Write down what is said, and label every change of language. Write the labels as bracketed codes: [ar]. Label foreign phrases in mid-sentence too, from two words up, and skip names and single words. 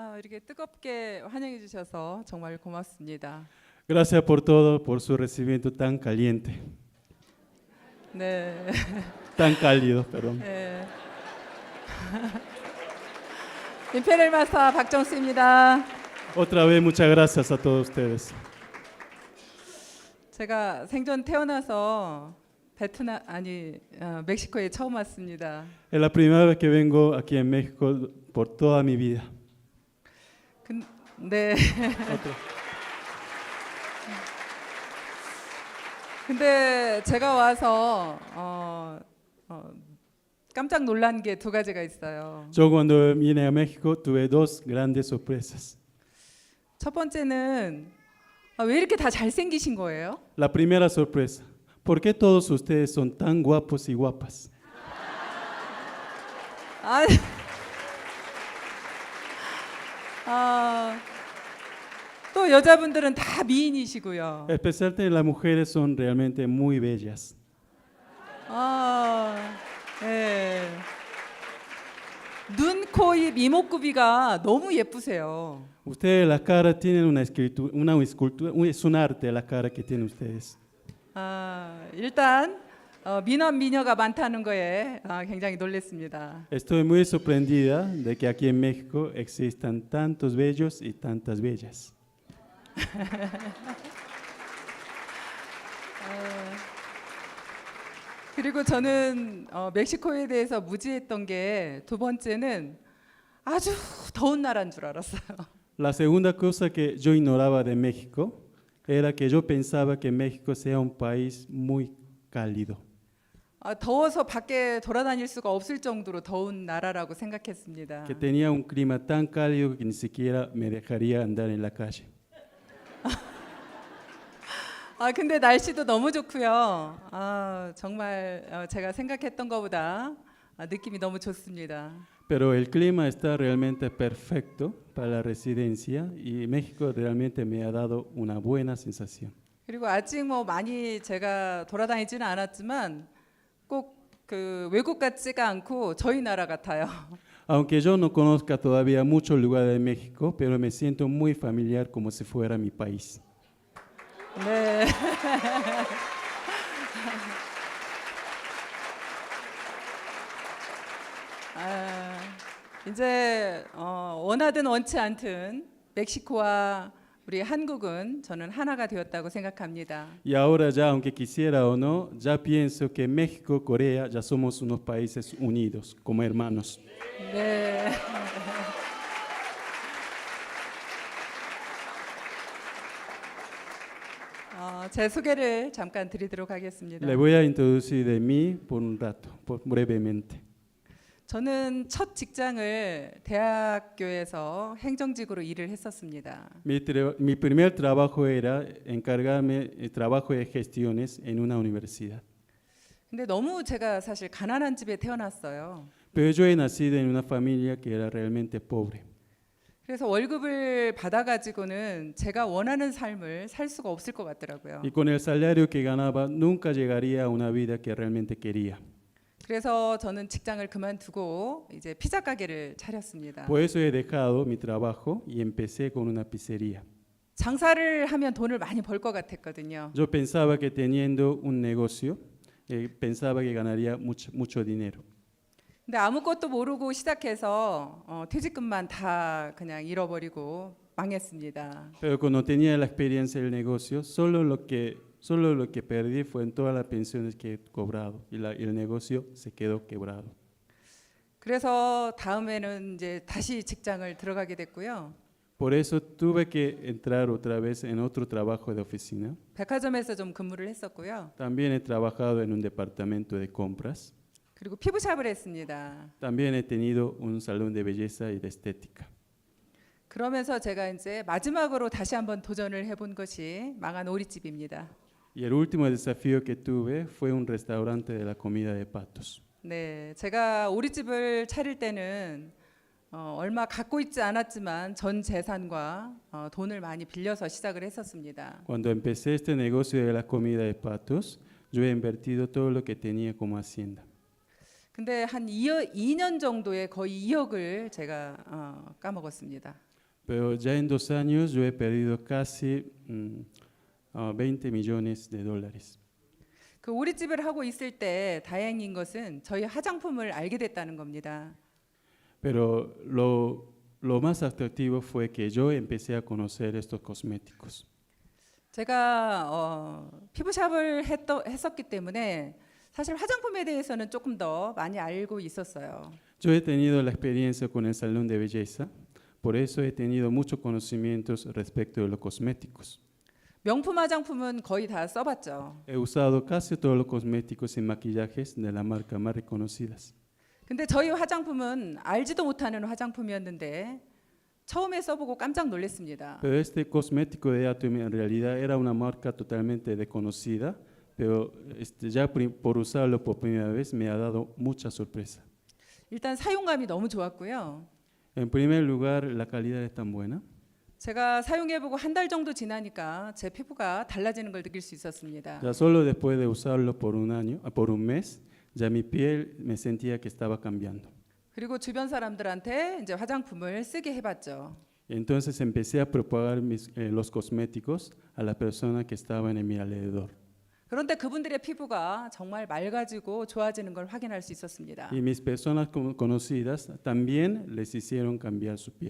[ko] 이렇게 뜨겁게 환영해 주셔서 정말 고맙습니다. [es] Gracias por todo, por su recibimiento tan caliente, [ko] 네. [es] tan cálido, perdón. [ko] 네. 임페리얼 마스터 박정수입니다. [es] Otra vez muchas gracias a todos ustedes. [ko] 제가 생전 태어나서 멕시코에 처음 왔습니다. [es] Es la primera vez que vengo aquí en México por toda mi vida. [ko] 네. [es] Otra. [ko] 근데 제가 와서 깜짝 놀란 게 두 가지가 있어요. [es] Yo cuando vine a México tuve dos grandes sorpresas. [ko] 첫 번째는 왜 이렇게 다 잘생기신 거예요? [es] La primera sorpresa, ¿por qué todos ustedes son tan guapos y guapas? [ko] 또 여자분들은 다 미인이시고요. [es] Especialmente las mujeres son realmente muy bellas. [ko] 네. 눈, 코, 입, 이목구비가 너무 예쁘세요. [es] Ustedes la cara tienen una escultura, es un arte la cara que tienen ustedes. [ko] 일단 미남 미녀가 많다는 거에 굉장히 놀랐습니다. [es] Estoy muy sorprendida de que aquí en México existan tantos bellos y tantas bellas. [ko] 그리고 저는 멕시코에 대해서 무지했던 게 두 번째는 아주 더운 나라인 줄 알았어요. [es] La segunda cosa que yo ignoraba de México era que yo pensaba que México sea un país muy cálido. [ko] 더워서 밖에 돌아다닐 수가 없을 정도로 더운 나라라고 생각했습니다. [es] Que tenía un clima tan cálido que ni siquiera me dejaría andar en la calle. [ko] 근데 날씨도 너무 좋고요. 정말 제가 생각했던 것보다 느낌이 너무 좋습니다. [es] Pero el clima está realmente perfecto para la residencia y México realmente me ha dado una buena sensación. [ko] 그리고 아직 많이 제가 돌아다니지는 않았지만 꼭 그 외국 같지가 않고 저희 나라 같아요. [es] Aunque yo no conozca todavía muchos lugares de México, pero me siento muy familiar como si fuera mi país. [ko] 네. 이제 원하든 원치 않든 멕시코와 우리 한국은 저는 하나가 되었다고 생각합니다. [es] Y ahora ya, aunque quisiera o no, ya pienso que México, Corea, ya somos unos países unidos, como hermanos. [ko] 네. 제 소개를 잠깐 드리도록 하겠습니다. [es] Le voy a introducir de mí por un rato, brevemente. [ko] 저는 첫 직장을 대학교에서 행정직으로 일을 했었습니다. [es] Mi primer trabajo era encargarme de trabajo de gestiones en una universidad. [ko] 근데 너무 제가 사실 가난한 집에 태어났어요. [es] Pero yo he nacido en una familia que era realmente pobre. [ko] 그래서 월급을 받아가지고는 제가 원하는 삶을 살 수가 없을 것 같더라고요. [es] Y con el salario que ganaba nunca llegaría a una vida que realmente quería. [ko] 그래서 저는 직장을 그만두고 이제 피자 가게를 차렸습니다. [es] Por eso he dejado mi trabajo y empecé con una pizzería. [ko] 장사를 하면 돈을 많이 벌 것 같았거든요. [es] Yo pensaba que teniendo un negocio, pensaba que ganaría mucho dinero. [ko] 근데 아무것도 모르고 시작해서 퇴직금만 다 그냥 잃어버리고 망했습니다. [es] Pero cuando tenía la experiencia del negocio, solo lo que perdí fue en todas las pensiones que he cobrado y el negocio se quedó quebrado. [ko] 그래서 다음에는 이제 다시 직장을 들어가게 됐고요. [es] Por eso tuve que entrar otra vez en otro trabajo de oficina. [ko] 백화점에서 좀 근무를 했었고요. [es] También he trabajado en un departamento de compras. [ko] 그리고 피부샵을 했습니다. [es] También he tenido un salón de belleza y de estética. [ko] 그러면서 제가 이제 마지막으로 다시 한번 도전을 해본 것이 망한 오리집입니다. [es] Y el último desafío que tuve fue un restaurante de la comida de patos. [ko] 네, 제가 오리집을 차릴 때는 얼마 갖고 있지 않았지만 전 재산과 돈을 많이 빌려서 시작을 했었습니다. [es] Cuando empecé este negocio de la comida de patos, yo he invertido todo lo que tenía como hacienda. [ko] 근데 한 2년 정도에 거의 2억을 제가 까먹었습니다. [es] Pero ya en 2 años yo he perdido casi 20 millones de dólares. [ko] 그 오리집을 하고 있을 때 다행인 것은 저희 화장품을 알게 됐다는 겁니다. [es] Pero lo más atractivo fue que yo empecé a conocer estos cosméticos. [ko] 제가 피부샵을 했었기 때문에 사실 화장품에 대해서는 조금 더 많이 알고 있었어요. [es] Yo he tenido la experiencia con el salón de belleza, por eso he tenido muchos conocimientos respecto de los cosméticos. [ko] 명품 화장품은 거의 다 써봤죠. [es] He usado casi todos los cosméticos y maquillajes de la marca más reconocidas. [ko] 근데 저희 화장품은 알지도 못하는 화장품이었는데 처음에 써보고 깜짝 놀랐습니다. [es] Pero este cosmético de Atomy en realidad era una marca totalmente desconocida, pero ya por usarlo por primera vez me ha dado mucha sorpresa. [ko] 일단 사용감이 너무 좋았고요. [es] En primer lugar, la calidad es tan buena. [ko] 제가 사용해보고 한 달 정도 지나니까 제 피부가 달라지는 걸 느낄 수 있었습니다. [es] Ya solo después de usarlo por un mes, ya mi piel me sentía que estaba cambiando. [ko] 그리고 주변 사람들한테 이제 화장품을 쓰게 해봤죠. [es] Entonces empecé a propagar los cosméticos a las personas que estaban en mi alrededor. [ko] 그런데 그분들의 피부가 정말 맑아지고 좋아지는 걸 확인할 수 있었습니다. [es] Y mis personas conocidas también les hicieron cambiar su piel.